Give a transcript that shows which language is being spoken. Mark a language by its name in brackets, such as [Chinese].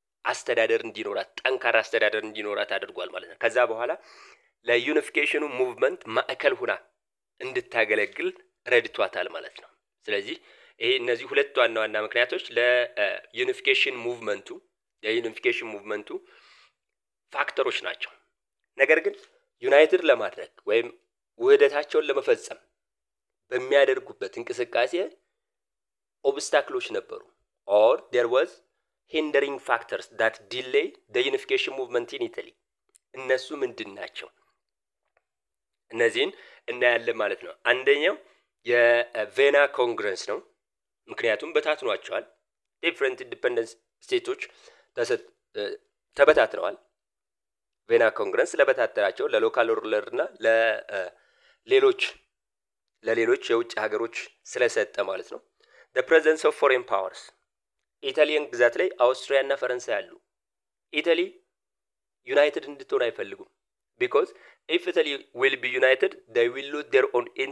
[Amharic] አስተዳደር እንዲኖራት ጠንካራ አስተዳደር እንዲኖራት አድርጓል ማለት ነው። ከዛ በኋላ ለዩኒፊኬሽኑ ሙቭመንት ማዕከል ሆና እንድታገለግል ረድቷታል ማለት ነው። ስለዚህ ይሄ እነዚህ ሁለት ዋና ምክንያቶች ለዩኒፊኬሽን ሙቭመንቱ ፋክተሮች ናቸው። ነገር ግን ዩናይትድ ለማድረግ ወይም ውህደታቸውን ለመፈጸም በሚያደርጉበት እንቅስቃሴ ኦብስታክሎች ነበሩ [English] or there was hindering factors that delay the unification movement in Italy [Amharic] እነሱ ምንድን ናቸው? እነዚህን እናያለን ማለት ነው። አንደኛው የቬና ኮንግረስ ነው። ምክንያቱም በታትኗቸዋል። ዲፈረንት ኢንዲፔንደንት ስቴቶች ተበታትነዋል። ቬና ኮንግረስ ለበታተራቸው ለሎካል ሩለርና ለሌሎች የውጭ ሀገሮች ስለሰጠ ማለት ነው። the presence of foreign powers ኢታሊያን ግዛት ላይ አውስትሪያ እና ፈረንሳይ አሉ። ኢታሊ ዩናይትድ እንድትሆን አይፈልጉም። [English] because if Italy will be united they will lose their own